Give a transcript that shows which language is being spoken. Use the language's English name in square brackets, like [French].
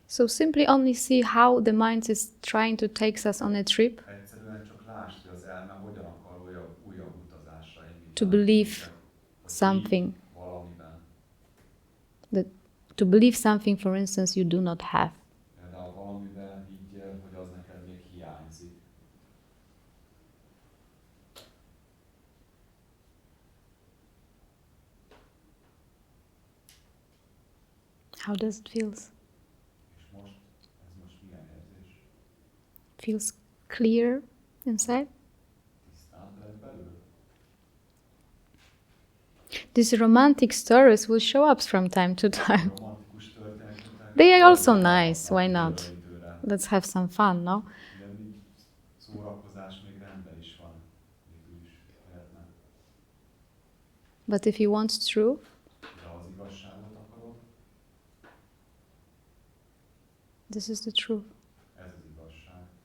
[English] So simply only see how the mind is trying to take us on a trip. [Hungarian] Egyszerűen csak lásd, hogy az elme hogyan akar újabb utazásra indítani. [English] To believe something. To believe something, for instance, you do not have. [Hungarian] Például valamiben higgyél, hogy az neked még hiányzik. [English] How does it feel? [Hungarian] És ez most milyen érzés? [English] Feels clear inside? [Hungarian] Tisztán lett belül? [English] These romantic stories will show up from time to time. [Hungarian] Romantikus történetek. [English] They are also nice, why not? Let's have some fun, no? [Hungarian] Szórakozás még rendben is van. Végül is lehetne. [English] But if you want truth, [Hungarian] De az igazságot akarod, [English] this is the truth. [Hungarian] ez az igazság.